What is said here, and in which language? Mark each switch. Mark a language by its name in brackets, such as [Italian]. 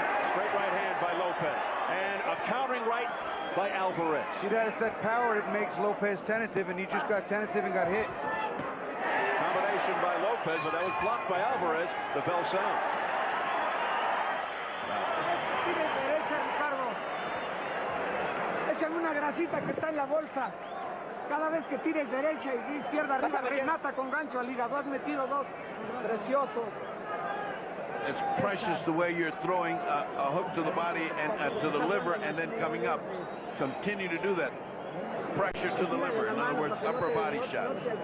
[English] Straight right hand by Lopez. And a countering right by Alvarez. See, that is that power that makes Lopez tentative, and he just got tentative and got hit. Combination by Lopez, but that was blocked by Alvarez. The bell sounds. [Spanish] Tire derecha, Ricardo. Échale una grasita que está en la bolsa. Cada vez que tires derecha y izquierda arriba, remata con gancho al hígado. Has metido dos preciosos. [English] It's precious the way you're throwing a hook to the body and to the liver and then coming up. Continue to do that. Pressure to the liver. In other words, upper body shots.